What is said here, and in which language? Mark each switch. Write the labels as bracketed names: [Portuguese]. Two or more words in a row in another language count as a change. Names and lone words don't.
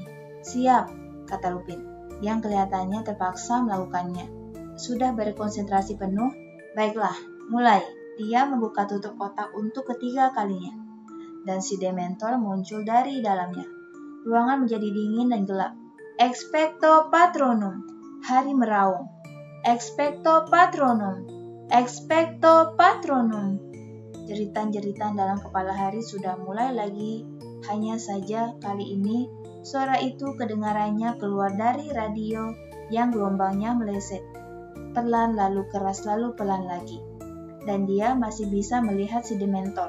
[Indonesian] Siap, kata Lupin, yang kelihatannya terpaksa melakukannya. Sudah berkonsentrasi penuh? Baiklah, mulai. Dia membuka tutup kotak untuk ketiga kalinya. Dan si Dementor muncul dari dalamnya. Ruangan menjadi dingin dan gelap. [Latin] Expecto Patronum. [Indonesian] Hari meraung. [Latin] Expecto Patronum. Expecto Patronum. [Indonesian] Jeritan-jeritan dalam kepala Hari sudah mulai lagi. Hanya saja kali ini suara itu kedengarannya keluar dari radio yang gelombangnya meleset. Pelan lalu keras lalu pelan lagi. Dan dia masih bisa melihat si Dementor.